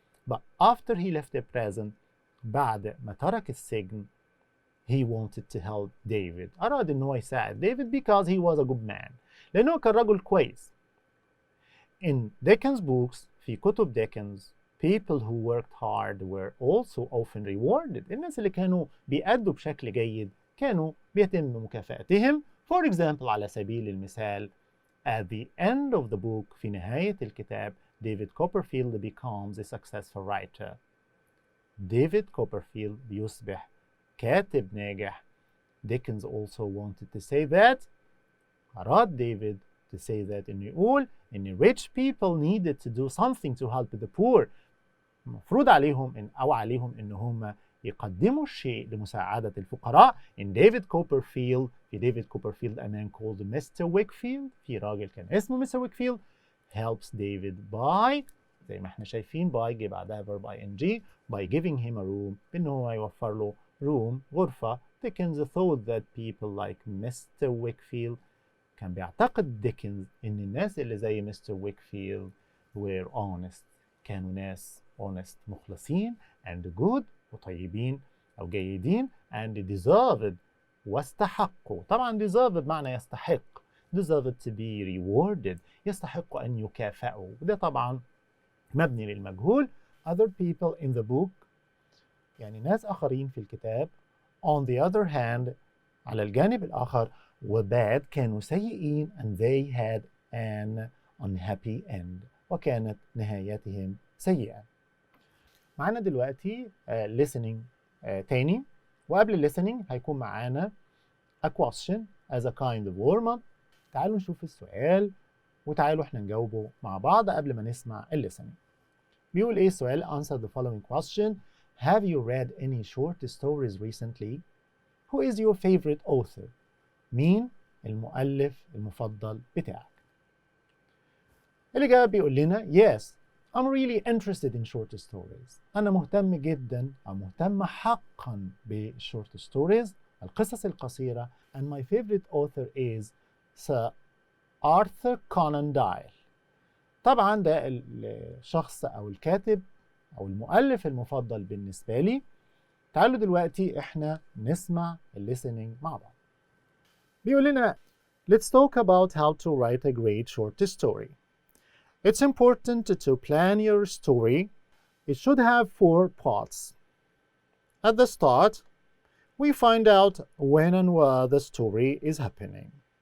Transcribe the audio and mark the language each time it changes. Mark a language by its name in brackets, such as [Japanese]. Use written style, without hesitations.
[English] But after he left the prison، [Arabic] بعد ما ترك السجن، [English] he wanted to help David، [Arabic] أراد إن هو يساعد ديفيد [English] because he was a good man، [Arabic] لأنه كان رجل كويس. [English] In Dickens books [Arabic] في كتب ديكنز [English] people who worked hard were also often rewarded. [Arabic] الناس اللي كانوا بيأدوا بشكل جيد كانوا بيتم مكافأتهم. [English] For example [Arabic] على سبيل المثال [English] at the end of the book [Arabic] في نهاية الكتاب [English] David Copperfield becomes a successful writer. [Arabic] ديفيد كوبرفيلد بيصبح كاتب ناجح. [English] Dickens also wanted to say that [Arabic] أراد ديفيد [English] to say that [Arabic] إنه يقول إن [English] rich people needed to do something to help the poor. [Arabic] المفروض عليهم عليهم إن هم يقدموا الشيء لمساعدة الفقراء. [English] In David Copperfield [Arabic] في ديفيد كوبرفيلد [English] a man called Mr. [Arabic] Wickfield في راجل كان اسمه Mr. Wickfield [English] helps David by [Arabic] زي ما احنا شايفين by جه بعدها verb ing [English] by giving him a room [Arabic] بإنه هو يوفر له room غرفة. [English] Dickens thought that people like Mr. [Arabic] Wickfield كان بيعتقد ديكنز إن الناس اللي زي مستر ويكفيلد [English] were honest [Arabic] كانوا ناس honest مخلصين and good وطيبين أو جيدين [English] and deserved [Arabic] واستحقوا. طبعا deserved معنى يستحق [English] deserved to be rewarded [Arabic] يستحق أن يكافئوا وده طبعا مبني للمجهول. [English] other people in the book [Arabic] يعني ناس آخرين في الكتاب. [English] on the other hand [Arabic] على الجانب الآخر وباد كانوا سيئين [English] and they had an unhappy end [Arabic] وكانت نهايتهم سيئة. معانا دلوقتي listening تاني وقبل listening هيكون معانا [English] a question as a kind of warm up. [Arabic] تعالوا نشوف السؤال وتعالوا احنا نجاوبه مع بعض قبل ما نسمع listening. بيقول ايه السؤال؟ [English] answer the following question. Have you read any short stories recently? Who is your favorite author? [Arabic] مين المؤلف المفضل بتاعك؟ الإجابة بيقول لنا [English] yes I'm really interested in short stories. [Arabic] أنا مهتم جدا أو مهتم حقا بالshort stories القصص القصيرة [English] and my favorite author is Sir Arthur Conan Doyle. [Arabic] طبعا ده الشخص أو الكاتب أو المؤلف المفضل بالنسبة لي. تعالوا دلوقتي إحنا نسمع listening مع بعض. بيقول لنا [English] let's talk about how to write a great short story. It's important to plan your story. It should have 4 parts. At the start, we find out when and where the story is happening.